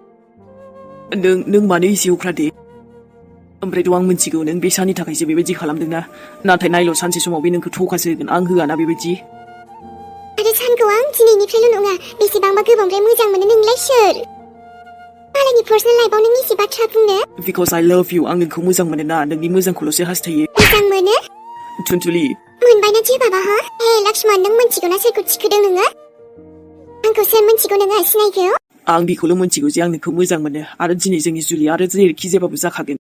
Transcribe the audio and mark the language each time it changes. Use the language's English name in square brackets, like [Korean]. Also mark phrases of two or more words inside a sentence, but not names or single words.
[Bodo] नों मानो एसे अख्रा दे? ओमफ्रायथ' आं मिन्थिगौ नों बे साननि थाखायसो बेबायदि खालामदोंना। नाथाय नायल' सानसे समाव बे नोंखौ थखासो होगोन, आं होआ ना बेबायदि। आरो सानखौ आं दिनैनिफ्रायल' नङा बेसेबांबा गोबांद्राय मोजां मोनो। नोंलाय सोर? मालायनि पार्सनेल लाइफआव नों एसे बाथ्रा बुंनो? [English] बिकज I love you। [Bodo] आं नोंखौ मोजां मोनो ना, नोंनि मोजांखौल'सो हास्थायो। मोजां मोनो? चुनथुलि मोनबायना जे बाबा हा? हे लक्ष्मण, नों मिन्थिगौ ना सोरखौ थिखोदों नोङो? आंखौ सोर मिन्थिगौ नोङो सिनायखौ? आं बेखौल' मिन्थिगौ जे आं नोंखौ मोजां मोनो, आरो दिनै जोंनि जुलि आरो जेरैखि जेबाबो जाखागोन।